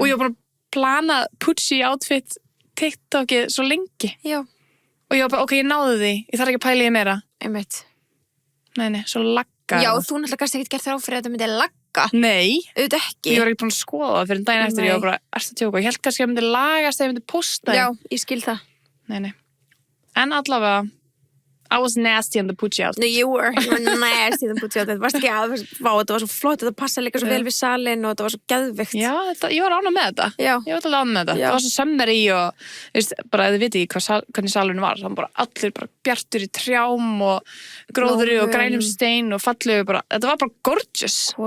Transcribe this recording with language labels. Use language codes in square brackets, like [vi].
[is] Og ég var bara að plana Pucci outfit TikTokið svo lengi. Já, Og ég var bara, ok, ég náði því. Ég þarf ekki að pæla í því meira. einmitt. Nei, svo lagga. Já, þú náttúrulega kannski ekkert gert þér á fyrir að þetta myndi lagga. Nei, Auðvitað ekki. ég var ekki búin að skoða það fyrir daginn eftir. Nei. Ég var bara, ertu að tjóka? Ég held kannski að það myndi lagast þegar ég myndi posta því. Já, ég skil það. Nei. [en] En allavega, I was nasty on the Pucci outfit. No, you were nasty the Pucci outfit. [is] Varst ekki að, vá, þetta var svo flott, þetta passa líka svo vel við salin og þetta var svo geðvikt. Já, ég var ánægð með þetta. Já. Ég var alveg ánægð með þetta. Já. Það var svo summer í og, veist, bara ef þið viti ekki hvernig salurinn var, það var bara allir bara bjartur í trjám og gróðri og Blómum. grænum stein og fallegu bara, þetta var bara gorgeous.